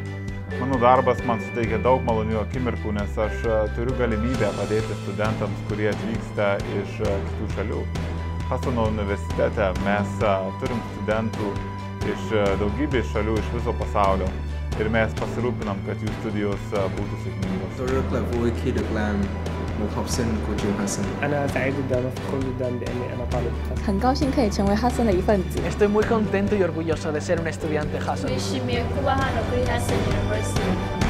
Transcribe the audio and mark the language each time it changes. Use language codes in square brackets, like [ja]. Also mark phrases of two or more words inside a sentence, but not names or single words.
[lt] Mano darbas man suteikia daug malonių akimirkų, nes aš turiu galimybę padėti studentams, kurie atvyksta iš kitų šalių. Hassano universitete mes turim studentų iš daugybės šalių iš viso pasaulio ir mes pasirūpinam, kad jų studijos būtų sėkmingos. [vi] Tôi rất là vui khi được làm một học sinh của trường Hassan. [ar] أنا سعيد جدا وفخور جدا بإني أنا طالب حسن. [zh] 很高兴可以成为哈森的一份子。 [es] Estoy muy contento y orgulloso de ser un estudiante Hassan. [rw] Nishimiye kuba hano kuri Hassan University.